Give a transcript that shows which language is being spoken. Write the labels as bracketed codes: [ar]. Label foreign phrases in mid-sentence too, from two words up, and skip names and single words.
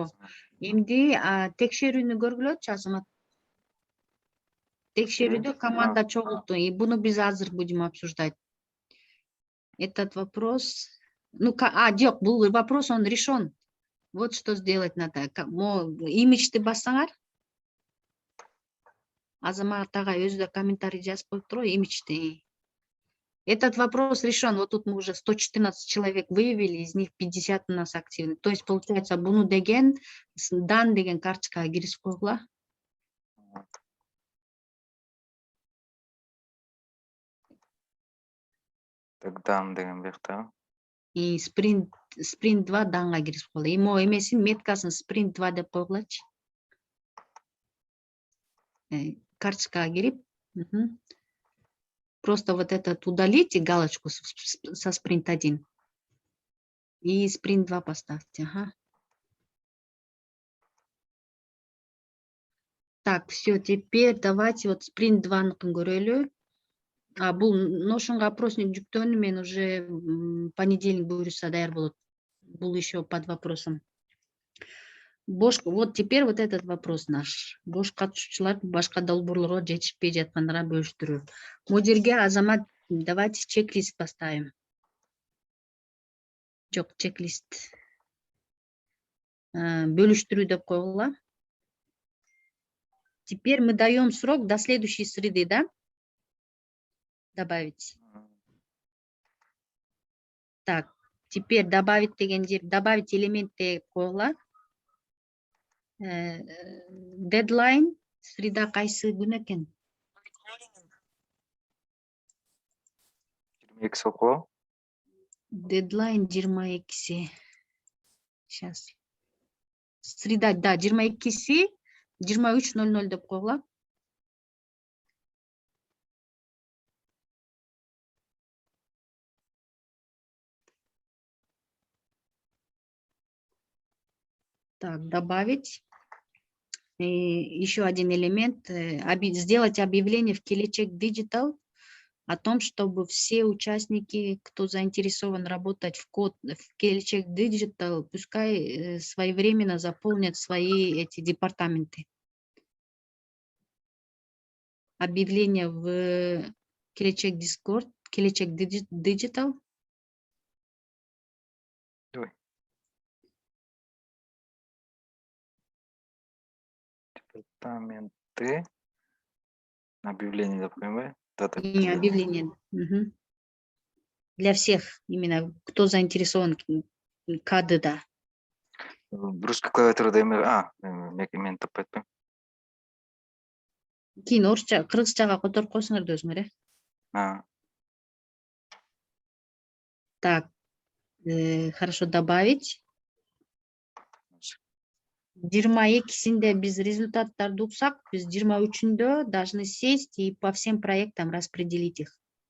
[ky] Эмди текшерүүнү көргүлөчү, Азамат. Текшерүүдө команда чогулту, и буну биз азыр [ru] будем обсуждать. Этот вопрос... Ну, [ky] жок, бул вопрос, [ru] он решен. Вот что сделать надо. [ky] Имиджди бассаңар. Азамат агай өзү да комментарий жазып коюп туруп, имиджди. [ru] Этот вопрос решен. Вот тут мы уже 114 человек выявили, из них 50 у нас активны. То есть, получается, [ky] буну деген, дан деген карточкага киргизип койгула. Так, дан деген биякта. И спринт 2 данга киргизип койгула. Имо эмесин меткасын спринт 2 деп койгулачы. Карточкага кирип, [ru] просто вот этот удалите галочку со спринт 1 и спринт 2 поставьте. Ага. Так, все, теперь давайте вот спринт 2 көрөлү. [ky] Бул ношунга опросник жүктөөнү мен [ru] уже понедельник [ky] буюрса даяр болот. [ru] Бул еще под вопросом. Вот теперь вот этот вопрос наш. [ky] Бош катышуучулар башка долбоорлорго жетишпей жаткандарга бөлүштүрүү. Бул жерге [ru] Азамат, давайте чек-лист поставим. [ky] Жок, чек-лист. Бөлүштүрүү деп койгула. [ru] Теперь мы даем срок до следующей среды, да? Добавить. Так, теперь добавить [ky] деген жер, [ru] добавить элемент [ky] деп койгула. [ru] Дедлайн среда [ky] кайсы күн экен? 22 окулабы? Дедлайн 22-си. Сейчас. [ru] Среда, да, [ky] 22-си, 23:00 деп койгула. [ru] Так, добавить. И еще один элемент. Сделать объявление в Келечек Digital о том, чтобы все участники, кто заинтересован работать в Келечек Digital, пускай своевременно заполнят свои эти департаменты. Объявление в Келечек Discord, Келечек Digital. Давай. Департаменты. [ky] Объявление деп коеюн ба? [ru] И объявление. Мгм. Для всех, именно кто заинтересован КАДда. [ky] Русский клавиатурада мен таппай атпайм. Кийин орусча, кыргызчага которуп койсуңар да өзүңөр, [ru] Так, хорошо, добавить. [ky] 22-синде биз результаттарды уксак, биз 23-үндө [ru] должны сесть и по всем проектам распределить их.